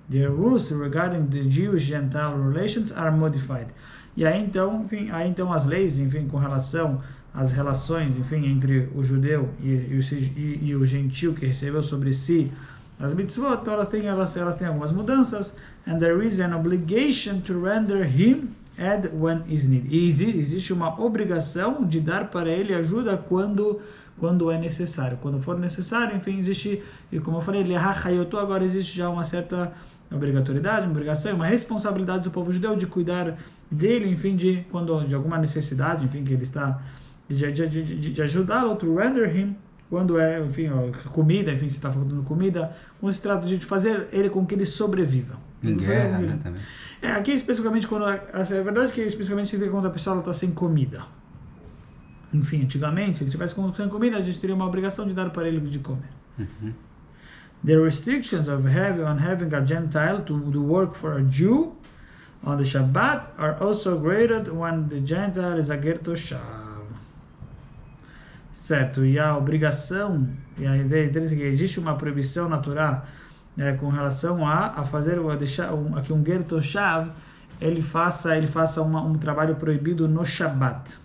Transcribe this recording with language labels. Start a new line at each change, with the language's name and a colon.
English: The rules regarding the Jewish-Gentile relations are modified.
Portuguese: E aí então as leis, enfim, com relação às relações, enfim, entre o judeu e o gentil que recebeu sobre si as mitzvot, então elas têm algumas mudanças.
English: And there is an obligation to render him add when is needed.
Portuguese: E existe uma obrigação de dar para ele ajuda quando é necessário. Quando for necessário, enfim, existe, e como eu falei, agora existe já uma certa obrigatoriedade, uma obrigação, uma responsabilidade do povo judeu de cuidar dele, enfim, de alguma necessidade, enfim, que ele está, de ajudá-lo,
English: to render him,
Portuguese: quando é, enfim, comida, enfim, se está faltando comida, quando se trata de fazer ele com que ele sobreviva. Em guerra, né, também. Aqui especificamente, é verdade que especificamente significa quando a pessoa está sem comida. Enfim, antigamente, se ele tivesse sem comida, a gente teria uma obrigação de dar para ele de comer. Uhum.
English: The restrictions on having a Gentile to do work for a Jew on the Shabbat are also greater when the Gentile is a ger toshav.
Portuguese: Certo, e a obrigação, e a ideia deles é que existe uma proibição na Torá com relação a fazer, aqui um ger toshav, ele faça um trabalho proibido no Shabbat.